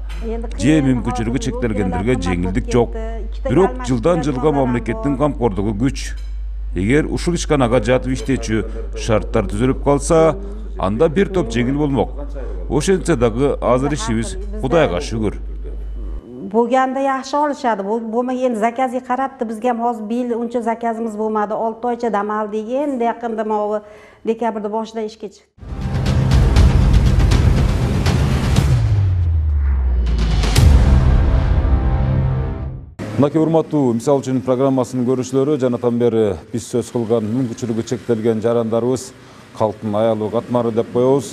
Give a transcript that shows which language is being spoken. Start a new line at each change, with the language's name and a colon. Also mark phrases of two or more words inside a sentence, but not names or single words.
Kyrgyz: Же мүмкүнчүлүгү чектелгендерге жеңилдик жок. Бирок жылдан жылга мамлекеттин камкордугу күч. Эгер ушул ишканага жатып иштечү шарттар түзүлүп калса, анда бир топ жеңил болмок. Ошентсе дагы азыр ишибиз Кудайга шүгүр.
Uzbek: Bo'lganda yaxshi olishadi. Bo'lmagan endi zakazga qarabdi. Bizga ham hozir bil uncha zakazimiz bo'lmadi. 6 oycha dam oldik. Endi yaqinda mana dekabrda boshida ishga chiqdi.
Kyrgyz: Мынакей урматтуу Мисал үчүн программасынын көрүүчүлөрү, жанатан бери биз сөз кылган мүмкүнчүлүгү чектелген жарандарыбыз калктын аялуу катмары деп коебуз.